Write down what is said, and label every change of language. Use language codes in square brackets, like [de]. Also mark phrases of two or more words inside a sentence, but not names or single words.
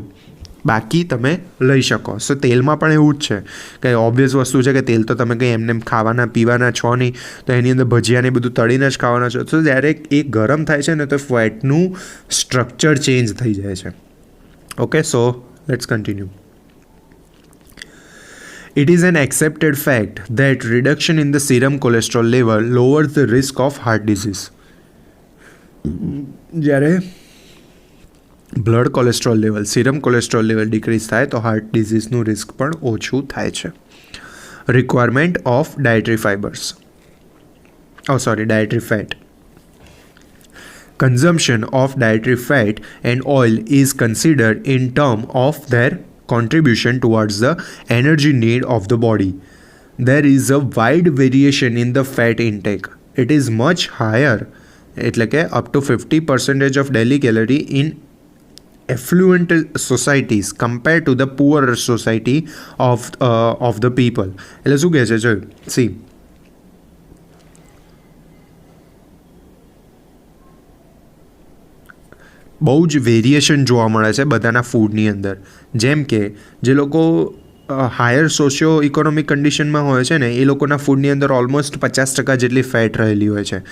[gu] બાકી તમે લઈ શકો. સો તેલમાં પણ એવું જ છે કે ઓબ્વિયસ વસ્તુ છે કે તેલ તો તમે કંઈ એમને ખાવાના પીવાના છો નહીં, તો એની અંદર ભજીયાને બધું તળીને જ ખાવાના છો. તો જ્યારે એ ગરમ થાય છે ને તો ફેટનું [en] structure change [gu] થઈ જાય છે. [en] okay, so let's continue. It is an accepted fact that reduction in the serum cholesterol level lowers the risk of heart disease. [gu] જ્યારે [en] blood cholesterol level, serum cholesterol level decrease [gu] થાય તો [en] heart disease-નું risk [gu] પણ ઓછું થાય છે. [en] requirement of dietary fibers, dietary fat. Consumption of dietary fat and oil is considered in terms of their contribution towards the energy need of the body. There is a wide variation in the fat intake. It is much higher, [gu] એટલે કે [en] up to 50% of daily calorie in affluent societies compared to the poorer society of the people. [gu] એટલે શું કહે છે જો સી, બહુ જ વેરિએશન જોવા મળે છે બધાના ફૂડની અંદર. જેમ કે જે લોકો [en] higher socio economic condition-માં [gu] હોય છે ને એ લોકોના ફૂડની અંદર ઓલમોસ્ટ 50% જેટલી ફેટ રહેલી હોય છે.